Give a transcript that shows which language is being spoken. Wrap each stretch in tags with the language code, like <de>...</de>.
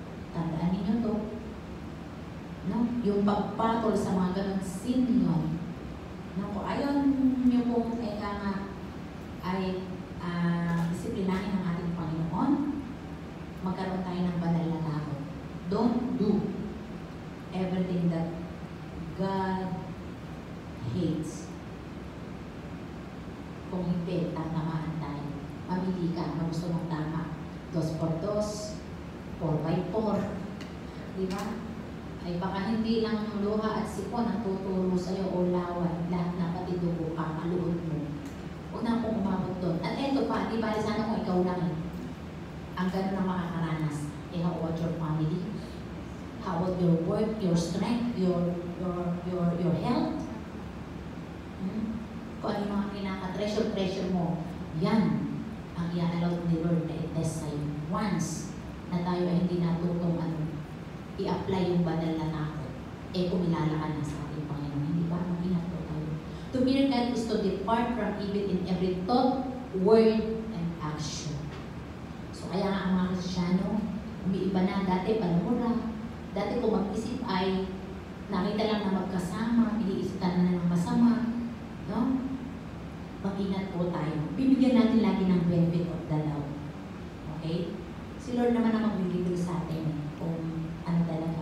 <tl>Tandaan ninyo to. No? Yung pagpatol sa mga ganong sin yun. No? Kung ayaw nyo pong ay disiplinahin ng ating Panginoon, magkaroon tayo ng banal na takot.</tl> <en>Don't do everything that God hates.</en> <tl>Kung hindi, tatamaan tayo. Mamili ka, kung gusto mong tama. 2x2, 4x4. Di ba? Ay baka hindi lang luha at sipon ang tuturo sa'yo o lawan. Lahat na pati dugo ka, kaluhod mo. Huwag na akong umabot doon. At eto pa, di ba, sana kung ikaw lang eh. Ang gano'n na makakaranas.</tl> <en>Eh, how about your family? How about your work, your strength, your health?</en> <tl>Kung ano yung mga kinaka-treasure mo, yan ang i-allow ni Lord na i-test sa'yo. Once na tayo ay hindi natutong i-apply yung banal na takot, eh kumilala ka na sa ating Panginoon. Hindi ba? Mag-ingat po tayo.</tl> <en>To fear God is to depart from evil in every thought, word, and action.</en> <tl>So kaya nga ang mga Kristyano, umiiba na. Dati palamura. Dati kung mag-isip ay nakita lang na magkasama, iniisipan na ng masama. No? Mag-ingat po tayo. Bibigyan natin lagi ng benefit of the doubt. Okay? Si Lord naman ang magbibigay sa atin kung ano talaga.</tl>